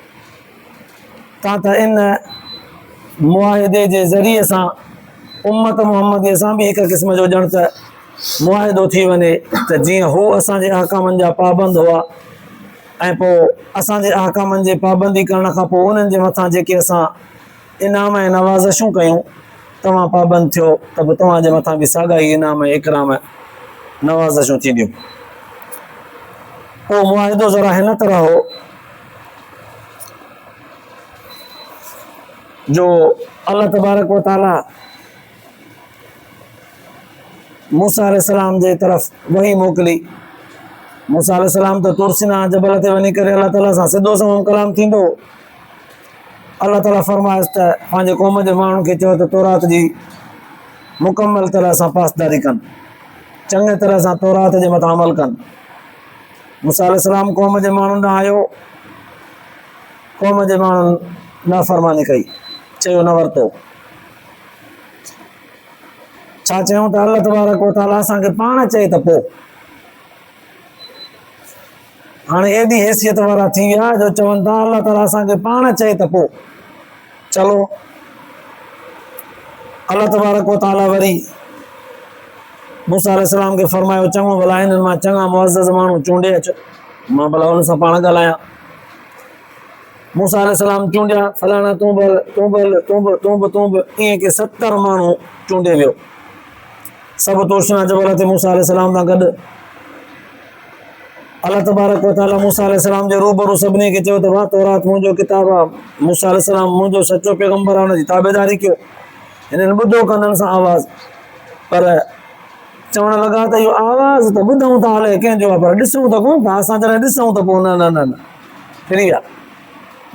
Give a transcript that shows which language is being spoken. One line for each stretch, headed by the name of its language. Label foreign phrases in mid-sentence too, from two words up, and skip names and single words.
Sindhi: त इन मुआहिदे जे ज़रिए सां उम्मत मुहम्मदीअ सां बि हिकु क़िस्म जो ॼण त मुआहिदो थी वञे त जीअं हू असांजे अहकामनि जा पाबंद हुआ ऐं पोइ असांजे अहकामनि जे पाबंदी करण खां पोइ उन्हनि जे मथां जेके असां इनाम ऐं नवाज़िशूं कयूं, तव्हां पाबंद थियो त पोइ तव्हांजे मथां बि साॻाई इनाम ऐं इकराम नवाज़िशूं थींदियूं। पोइ मुआहिदो ज़रा हिन तरह हो जो अल्लाह
Arabic: تبارك وتعالى
Sindhi: मूसा अलैहिस्सलाम जे तरफ़ वही मोकिली। मूसा अलैहिस्सलाम त तूर सीना जबल ते वञी करे अल्लाह ताला सां सिधो संवाद कलाम थींदो। अल्लाह ताला फरमायसि त पंहिंजे क़ौम जे माण्हुनि खे चयो त तौरात जी मुकमल तरह सां पासदारी कनि, चङे तरह सां तौरात जे मथां अमल कनि। मूसा अलैहिस्सलाम क़ौम जे माण्हुनि ॾांहुं आयो, क़ौम जे माण्हुनि नाफ़रमानी कई, चयो न वरितो। छा चयूं त अल्लाह
Arabic: تبارك وتعالى
Sindhi: असांखे पाण चए त पोइ हाणे एॾी हैसियत वारा थी विया जो चवनि था अल्लाह ताला असांखे पाण चए त पोइ चलो। अल्लाह
Arabic: تبارك وتعالى
Sindhi: वरी मूसा अलैहिस्सलाम खे फरमायो चङो भला हिननि मां चङा मुअज़्ज़ज़ माण्हू चूंडे अचो, मां भला हुन सां पाण ॻाल्हायां। मूसा अलैहिस्सलाम चूंडिया, फलाणा तूं बि ईअं के 70 माण्हू चूंडे वियो, सभु तूर सीना जबल ते मूसा अलैहिस्सलाम सां गॾु। अल्लाह
Arabic: تبارك وتعالى
Sindhi: मूसा अलैहिस्सलाम जे रूबरू सभिनी खे चयो त वाह तौरात मुंहिंजो किताब आहे, मूसा अलैहिस्सलाम मुंहिंजो सचो पैगंबर आहे, हुनजी ताबेदारी कयो। हिननि ॿुधो कननि सां आवाज़, पर चवण लॻा त इहो आवाज़ त ॿुधूं था हले कंहिंजो आहे, पर ॾिसूं त कोन था। असां जॾहिं ॾिसूं त पोइ न न न न फ्री आहे।